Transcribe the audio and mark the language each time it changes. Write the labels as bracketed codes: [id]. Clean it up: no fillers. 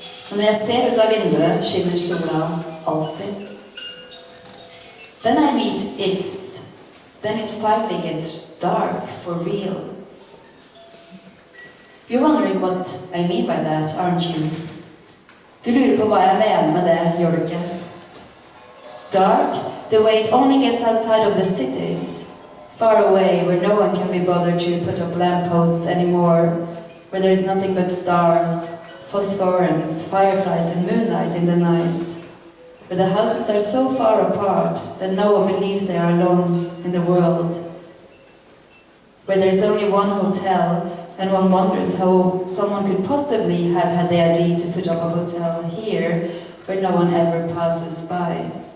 [no] Og når jeg ser ut av vinduet, skinner sola alltid. [en] Then I meet X. Then it finally gets dark for real. You're wondering what I mean by that, aren't you? [no] Du lurer på hva jeg mener med det, gjør du ikke? [en] Dark, the way it only gets outside of the cities. Far away, where no one can be bothered to put up lampposts anymore, where there is nothing but stars, phosphorescence, fireflies and moonlight in the night, where the houses are so far apart that no one believes they are alone in the world, where there is only one hotel and one wonders how someone could possibly have had the idea to put up a hotel here where no one ever passes by.